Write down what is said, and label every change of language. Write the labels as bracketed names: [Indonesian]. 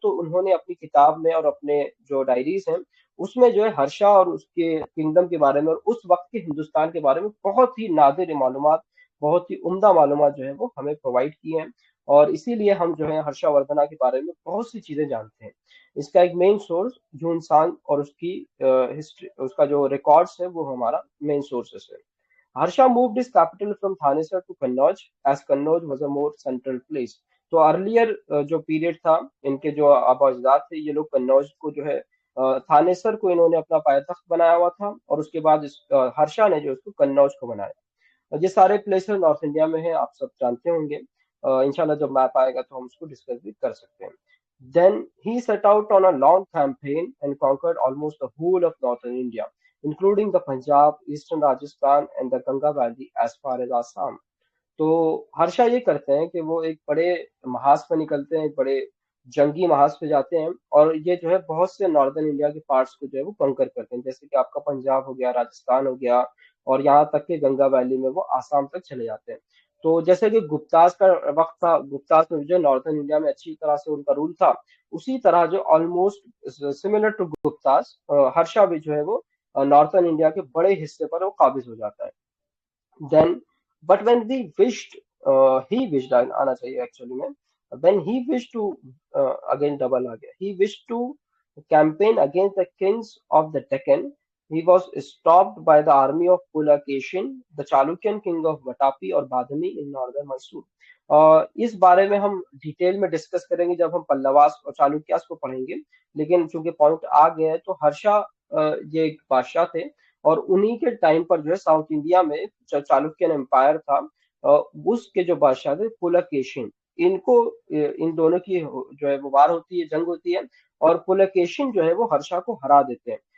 [Hindi] तो उन्होंने अपनी किताब में और अपने जो डायरीज हैं उसमें जो है हर्षा और उसके किंगडम के बारे में और उस वक्त के हिंदुस्तान के बारे में बहुत ही नादिर मालूमात, बहुत ही उम्दा मालूमात जो है वो हमें प्रोवाइड किए हैं। और इसीलिए हम जो है हर्षवर्धना के बारे में बहुत सी चीजें जानते हैं। इसका एक मेन सोर्स झुनसांग और उसकी हिस्ट्री, उसका जो रिकॉर्ड्स है वो हमारा मेन सोर्सेस है। [English] Harsha moved his capital from Thanesar to Kannauj as Kannauj was a more central place. [Hindi] तो अर्लियर जो पीरियड था, इनके जो आबा अजदाद थे, ये लोग कन्नौज को जो है थानेसर को इन्होंने अपना पायतख्त बनाया हुआ था, और उसके बाद हर्षा ने जो उसको कन्नौज को बनाया। और ये सारे प्लेसेस नॉर्थ इंडिया में हैं, आप सब जानते होंगे। इंशाल्लाह जब मैप आएगा तो हम उसको डिस्कस भी कर सकते हैं। [English] Then he set out on a long campaign and conquered almost the whole of northern India, including the Punjab, eastern Rajasthan, and the Ganga Valley as far as Assam. [Hindi] तो हर्षा ये करते हैं कि वो एक बड़े महाज पे निकलते हैं, एक बड़े जंगी महाज पे जाते हैं, और ये जो है बहुत से नॉर्दर्न इंडिया के पार्ट्स को जो है वो कंकर करते हैं, जैसे कि आपका पंजाब हो गया, राजस्थान हो गया, और यहाँ तक कि गंगा वैली में वो आसाम तक चले जाते हैं। तो जैसे कि गुप्ताज का वक्त था, गुप्ताज में जो नॉर्दर्न इंडिया में अच्छी तरह से उनका रूल था, उसी तरह जो almost similar to Gupta's, Harsha भी जो है वो नॉर्थर्न इंडिया के बड़े हिस्से पर वो काबिज हो जाता है। [English] Then, but when we wished, he wished [Hindi] आना चाहिए एक्चुअली में, [English] when he wished to again double [Hindi] आ गया, [English] he wished to campaign against the kings of the Deccan, he was stopped by the army of Pulakeshin, the Chalukyan king of Vatapi [Hindi] और बाधनी [English] in northern Mysore. [Hindi] इस बारे में हम detail में discuss करेंगे जब हम पल्लवास और चालुक्यास को पढ़ेंगे, लेकिन चूंकि पॉइंट आ गया है, तो हर्षा ये एक बादशाह थे, और उन्हीं के टाइम पर जो है साउथ इंडिया में जो चालुक्यन एम्पायर था, उसके जो बादशाह थे पुलकेशिन, इनको इन दोनों की जो है वो वार होती है, जंग होती है, और पुलकेशिन जो है वो हर्षा को हरा देते हैं।